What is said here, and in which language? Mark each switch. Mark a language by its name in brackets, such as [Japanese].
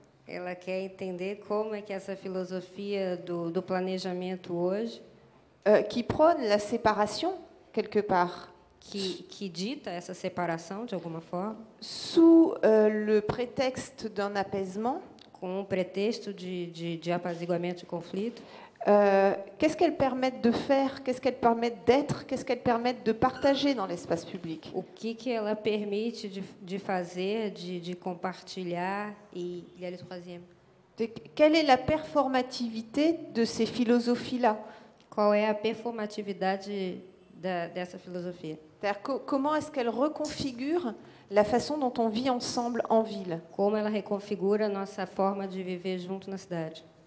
[Portuguese] Ela quer entender como é que essa filosofia do planejamento hoje... [French] qui prônent la séparation, quelque part. [Portuguese] Que dita essa separação, de alguma forma. [French] Sous le prétexte d'un apaisement. [Portuguese] Com um pretexto de apaziguamento de conflito. [French] Qu'est-ce qu'elles permettent de faire? Qu'est-ce qu'elles permettent d'être? Qu'est-ce qu'elles permettent de partager dans l'espace public? [Portuguese] O que ela permite de fazer, de compartilhar e [French] le troisième? Quelle est la performativité de ces philosophies-là? [Portuguese] Qual é a performatividade dessa filosofia? [French] Comment est-ce qu'elle reconfigure la façon dont on vit ensemble en ville? [Portuguese] Como ela reconfigura a nossa forma de viver junto na cidade?